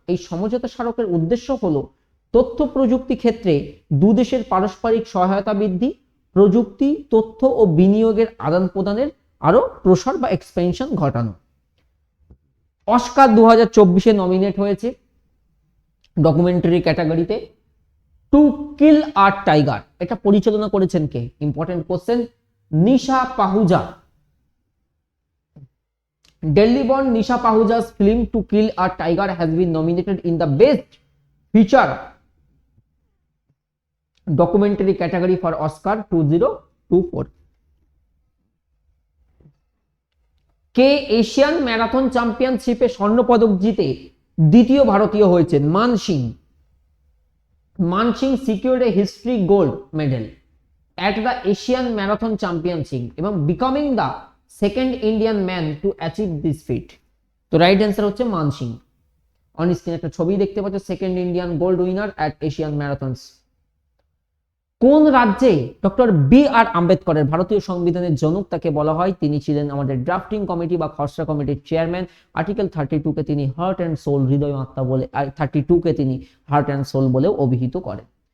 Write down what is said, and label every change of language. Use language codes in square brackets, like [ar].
[bn] এই সমঝোতা স্মারকের উদ্দেশ্য হলো তথ্য প্রযুক্তি ক্ষেত্রে দুদেশের পারস্পরিক সহায়তা বৃদ্ধি, প্রযুক্তি, তথ্য ও বিনিয়োগের আদান প্রদানের আরো প্রসার বা এক্সপেনশন ঘটানো। অস্কার 2024-এ নমিনেট হয়েছে ডকুমেন্টারি ক্যাটাগরিতে টু কিল আ টাইগার। এটা পরিচালনা করেছেন কে, [en] important question, [bn] Nisha Pahuja. [en] Delhi-born Nisha Pahuja's film To Kill a Tiger has been nominated in the Best Feature Documentary category for Oscar 2024. [bn] K Asian marathon চ্যাম্পিয়নশিপে স্বর্ণ পদক জিতে দ্বিতীয় ভারতীয় হয়েছেন, মান সিং। [en] Man Singh secured a history gold medal at the Asian Marathon Championship এবং becoming the second Indian man to achieve this feat. [bn] তো [en] right answer [bn] হচ্ছে মান সিং। [en] on screen [bn] একটা ছবি দেখতে পাচ্ছ, [en] Second Indian gold winner at Asian marathons. [bn] কোন রাজ্যে ডক্টর বি আর আম্বেদকরের, ভারতীয় সংবিধানের জনক তাকে বলা হয়, তিনি ছিলেন আমাদের ড্রাফটিং কমিটি বা খসড়া কমিটির চেয়ারম্যান। আর্টিকেল 32 কে তিনি [en] heart and soul, [bn] হৃদয় আত্মা বলে, 32 কে তিনি হার্ট অ্যান্ড সোল বলেও অভিহিত করেন।